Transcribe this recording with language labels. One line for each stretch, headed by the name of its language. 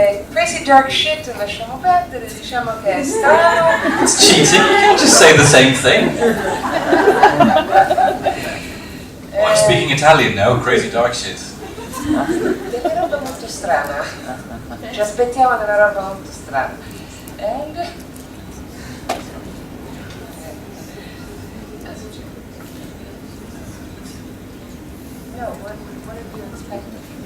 English: Crazy dark shit
Italian: lasciamo perdere, diciamo che è strano.
English: It's cheating, you can't just say the same thing. I'm speaking Italian now, crazy dark shit.
Italian: Della roba molto strana. Ci aspettiamo della roba molto strana.
English: And no, what have you expected?